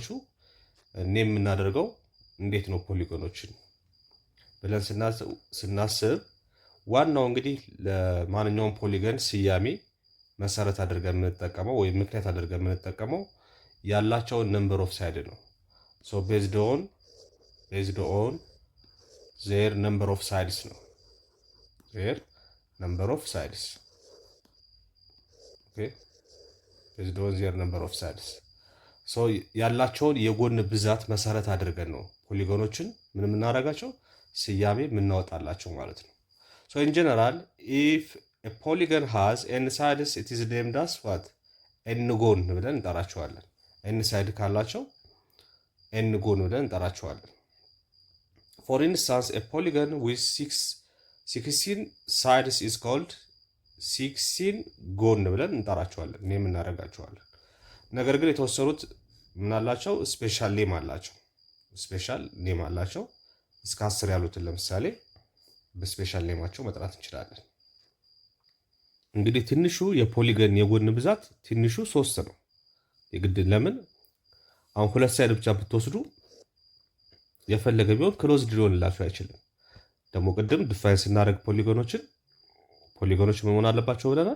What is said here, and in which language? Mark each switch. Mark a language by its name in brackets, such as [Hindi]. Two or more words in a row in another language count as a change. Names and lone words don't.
[Amharic] የምናደርገው እንዴት ነው? ፖሊጎኖችን ብለን ስናስብ ዋናው እንግዲህ ለማንኛውም ፖሊገን ስያሜ መሰረት አድርገን የምንጠቀመው ወይም ምክንያት አድርገን የምንጠቀመው ያላቸውን [English] number of side [Amharic] ነው። [English] based on their number of sides [Amharic] ነው። [English] their number of sides based on their number of sides [Amharic] ያላቸውን የጎን ብዛት መሰረት አድርገን ነው ፖሊጎኖችን ምን የምናደርጋቸው ስያሜ የምናወጣላቸው ማለት ነው። [English] in general, if a polygon has n sides, it is named as what? [Amharic] n ጎን ብለን እንጠራቸዋለን። n ሳይድ ካላቸው n ጎን ብለን እንጠራቸዋለን። [English] For instance, a polygon with 16 sides is called [Amharic] 16 ጎን ብለን እንጠራቸዋለን። ኔም እናደርጋቸዋለን። ነገር ግን የተወሰኑት ምን አላቸው? [English] special name [Amharic] አላቸው። [English] special name [Amharic] አላቸው። እስከ 10 ያሉትን ለምሳሌ በስፔሻል ኔማቸው መጥራት እንችላለን። እንግዲህ ትንሹ የፖሊገን የጎን ብዛት ትንሹ 3 ነው። የግድ ለምን አሁን 2 ሳይድ ብቻ ብትወስዱ የፈለገ ቢሆን ክሎዝድ ሊሆንላችሁ አይችልም። ደግሞ ቅድም ዲፋይን ስናደርግ ፖሊጎኖች ምን መሆን አለባቸው ብለናል?